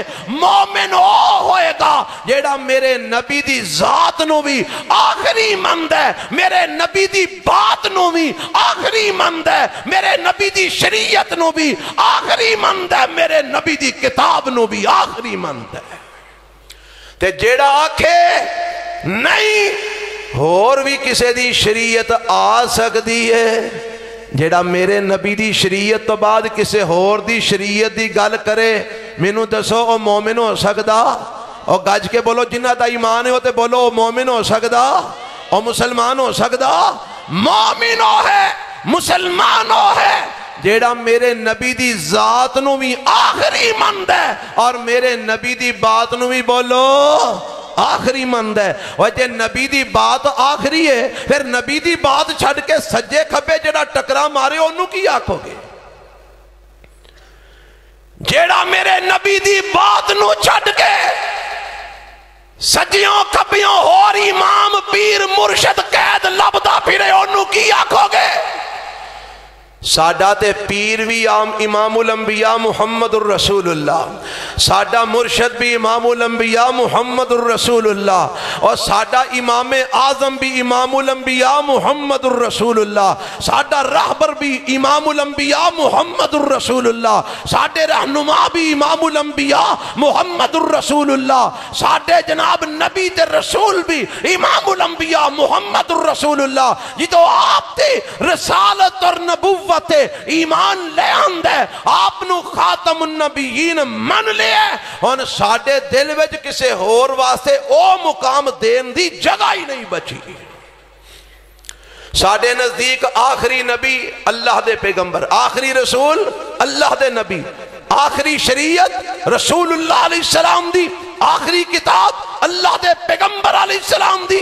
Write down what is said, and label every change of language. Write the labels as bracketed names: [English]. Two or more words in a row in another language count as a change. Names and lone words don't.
[Punjabi] مومن ہوئے گا جیڑا میرے نبی دی ذات نو بھی آخری مند ہے، میرے نبی دی بات نو بھی آخری مند ہے، میرے نبی دی شریعت نو بھی آخری مند ہے، میرے نبی دی کتاب نو بھی آخری مند ہے۔ تے جیڑا آکھے نہیں اور بھی کسے دی شریعت آ سکتی ہے، جیڑا میرے نبی دی شریعت تو بعد کسے اور دی شریعت دی گل کرے، مینوں دسو او مومن ہو سکدا؟ او گج کے بولو جنہ دا ایمان ہے تے بولو او مومن ہو سکدا؟ او مسلمان ہو سکدا؟ مومن ہو ہے، مسلمان ہو ہے جیڑا میرے نبی دی ذات نو بھی آخری مند ہے اور میرے نبی دی بات نو بھی بولو آخری مند ہے۔ اور جے نبی دی بات آخری ہے پھر نبی دی بات چھڑ کے سجے کھبے جیڑا ٹکرا مارے انہوں کی آنکھو گے؟ جیڑا میرے نبی دی بات نو چھڑ کے سجیوں کھبیوں اور امام پیر مرشد قید لبدا پھرے انہوں کی آنکھو گے؟ ساڈا تے پیر بھی [Arabic] امام الانبیاء [Punjabi] محمد الرسول اللہ، ساڈا مرشد بھی [Arabic] امام الانبیاء [Punjabi] محمد الرسول اللہ، اور ساڈا امام اعظم بھی [Arabic] امام الانبیاء [Punjabi] محمد الرسول اللہ، ساڈا رہبر بھی [Arabic] امام الانبیاء [Punjabi] محمد الرسول اللہ، ساڈے رہنما بھی [Arabic] امام الانبیاء [Punjabi] محمد الرسول اللہ، ساڈے جناب نبی تے رسول بھی [Arabic] امام الانبیاء [Punjabi] محمد الرسول اللہ۔ یہ تو آپ تے رسالت اور نبوت ایمان لے آندے، آپ نو [Arabic] خاتم النبیین [Punjabi] من لے اور ساڑھے دل وچ کسے ہور واسطے او مقام دین دی جگہ ہی نہیں بچی۔ ساڑھے نزدیک آخری نبی اللہ دے پیغمبر، آخری رسول اللہ دے نبی، آخری شریعت رسول اللہ [Arabic] علیہ السلام [Punjabi] دی، آخری کتاب اللہ دے پیغمبر علیہ السلام دی۔